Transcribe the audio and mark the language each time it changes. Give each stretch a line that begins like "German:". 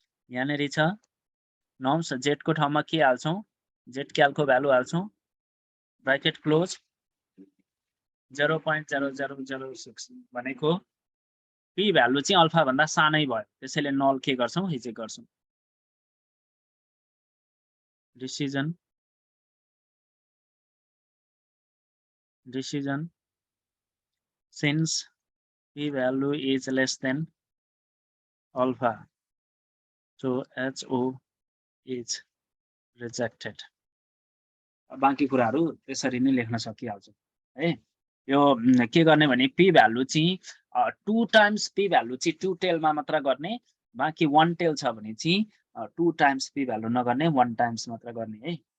Nepali: यहाँनेरि छ nums Z को ठाउँमा के हाल्छौं जेड क्यालको भ्यालु हाल्छौं ब्राकेट क्लोज 0.0006 भनेको p भ्यालु चाहिँ अल्फा भन्दा सानै भयो, त्यसैले नल के गर्छौं रिजेक्ट गर्छौं। Decision
English: decision since p value is less than alpha, so HO is rejected.
Nepali: बाँकी कुराहरू त्यसरी नै लेख्न सकिहाल्छ है। यो के गर्ने भने p भ्यालु चाहिँ 2 टाइम्स p भ्यालु चाहिँ 2 टेलमा मात्र गर्ने, बाँकी 1 टेल छ भने चाहिँ 2 टाइम्स p भ्यालु नगर्ने, 1 टाइम्स मात्र गर्ने है।